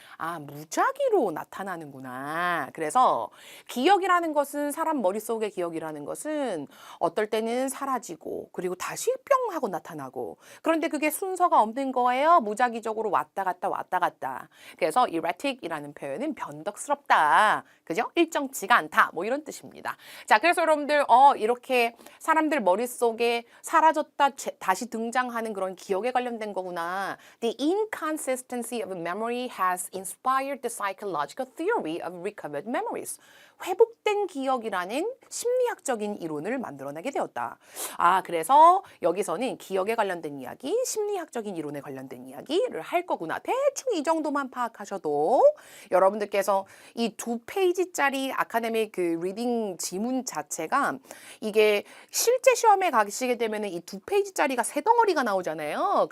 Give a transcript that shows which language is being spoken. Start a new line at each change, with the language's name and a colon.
Korean: 아, 무작위로 나타나는구나. 그래서 기억이라는 것은 사람 머릿속의 기억이라는 것은 어떨 때는 사라지고 그리고 다시 뿅 하고 나타나고 그런데 그게 순서가 없는 거예요. 무작위적으로 왔다 갔다 왔다 갔다. 그래서 erratic이라는 표현은 변덕스럽다. 그죠? 일정치가 않다. 뭐 이런 뜻입니다. 자, 그래서 여러분들 이렇게 사람들 머릿속에 사라졌다 다시 등장하는 그런 기억에 관련된 거구나.
English: The inconsistency of memory has inspired the psychological theory of recovered memories.
Korean: 회복된 기억이라는 심리학적인 이론을 만들어내게 되었다. 아, 그래서 여기서는 기억에 관련된 이야기, 심리학적인 이론에 관련된 이야기를 할 거구나. 대충 이 정도만 파악하셔도 여러분들께서 이 2페이지짜리 아카데믹 그 리딩 지문 자체가 이게 실제 시험에 가시게 되면 이 2페이지짜리가 세 덩어리가 나오잖아요.